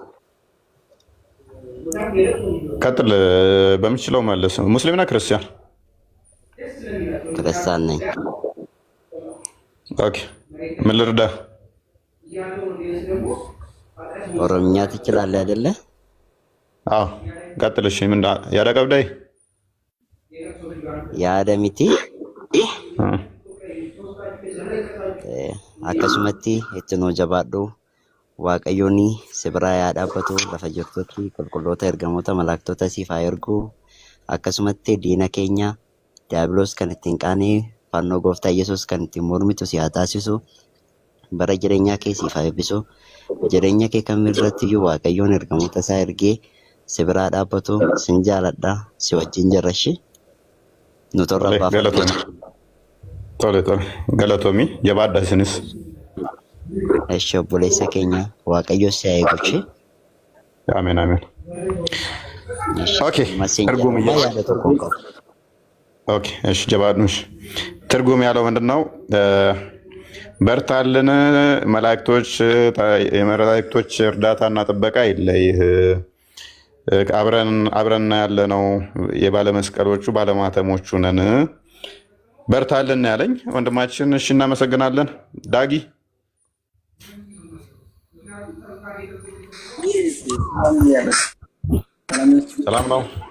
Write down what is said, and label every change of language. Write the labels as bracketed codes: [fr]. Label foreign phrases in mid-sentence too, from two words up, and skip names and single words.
[am] ቀጥል በምችለው መለስ። ሙስሊም ነህ ክርስቲያን? ክርስቲያን ነኝ። ኦኬ ምን ልርዳ? ኦሮምኛ ትችላለህ አይደለ? አዎ ቀጥልሽ። ምን ያዳ ቀብዳይ [om] ያደሚቲ akkasumatti itti nuu jabaadhu waaqayyoon si biraa yaa dhaabbatu lafa jirtutti qulqulloota ergamoota malaaktota siif haa ergu akkasumatti diina keenya diiyaabiloos kan ittiin qaanee fannoo gooftaa Yesuus kan ittiin mormitu si haa taasisu bara jireenyaa kee siif haa eebbisu jireenya kee kamirratti iyyuu waaqayyoon ergamoota isaa ergee si biraa dhaabbatu sin jaaladha si wajjin jirrashi nu torra baafatu. Tole galatoomii jabaadha isinis. Eshi obboleessa keenya waaqayyo si haa eeguchi. Ameen ameen. [am] ኦኬ ትርጉም ኦኬ እሺ ጀባድኑሽ ትርጉም ያለው ምንድነው? በርታልን መላእክቶች እርዳታና ጥበቃ ይለይህ አብረን ያለ ነው የባለመስቀሎቹ ባለማተሞቹ ነን በርታልን ያለኝ ወንድማችን። እሺ እናመሰግናለን። ዳጊ ሰላም ነው?